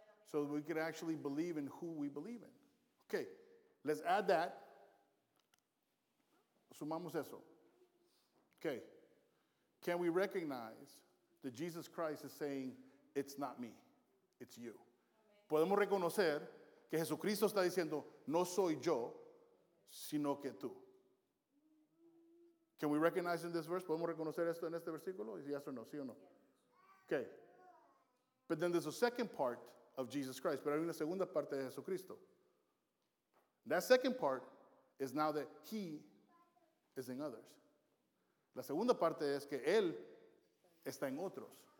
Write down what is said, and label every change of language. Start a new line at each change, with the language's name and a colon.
English: So we could actually believe in who we believe in. Okay, let's add that.
Spanish: Sumamos eso.
English: Okay, can we recognize that Jesus Christ is saying, it's not me, it's you.
Spanish: Podemos reconocer que Jesucristo está diciendo, no soy yo, sino que tú.
English: Can we recognize in this verse?
Spanish: ¿Podemos reconocer esto en este versículo?
English: Yes or no?
Spanish: ¿Sí o no?
English: Okay. But then there's a second part of Jesus Christ.
Spanish: Pero hay una segunda parte de Jesucristo.
English: That second part is now that he is in others.
Spanish: La segunda parte es que él está en otros.